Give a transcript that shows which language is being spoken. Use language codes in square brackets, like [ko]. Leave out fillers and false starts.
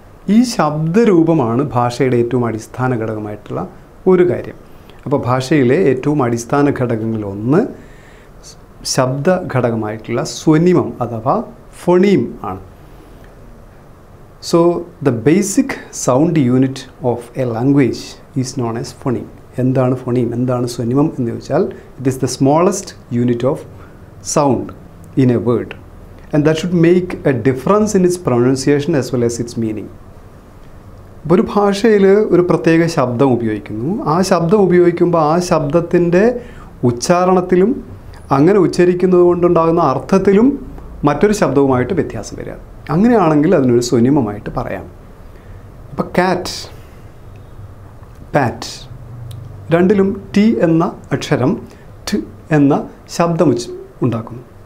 [ml] ഈ ശബ്ദരൂപമാണ് ഭാഷയുടെ ഏറ്റവും അടിസ്ഥാന ഘടകമായിട്ടുള്ള ഒരു കാര്യം. അപ്പോൾ ഭാഷയിലെ ഏറ്റവും അടിസ്ഥാന ഘടകങ്ങളിലൊന്ന് ശബ്ദ ഘടകമായിട്ടുള്ള സ്വനിമം അഥവാ ഫൊണീം ആണ്. [en] So the basic sound unit of a language is known as phoneme. [ml] എന്താണ് ഫൊണീം, എന്താണ് സ്വനിമം എന്ന് ചോദിച്ചാൽ, [en] It is the smallest unit of sound in a word, and that should make a difference in its pronunciation as well as its meaning. [ml] ഒരു ഭാഷയിൽ ഒരു പ്രത്യേക ശബ്ദം ഉപയോഗിക്കുന്നു. ആ ശബ്ദം ഉപയോഗിക്കുമ്പോൾ ആ ശബ്ദത്തിൻ്റെ ഉച്ചാരണത്തിലും അങ്ങനെ ഉച്ചരിക്കുന്നത് കൊണ്ടുണ്ടാകുന്ന അർത്ഥത്തിലും മറ്റൊരു ശബ്ദവുമായിട്ട് വ്യത്യാസം വരിക. അങ്ങനെയാണെങ്കിൽ അതിനൊരു സ്വനിമമായിട്ട് പറയാം. ഇപ്പോൾ കാറ്റ്, പാറ്റ്, രണ്ടിലും ടി എന്ന അക്ഷരം ട് എന്ന ശബ്ദം ഉണ്ടാക്കുന്നു.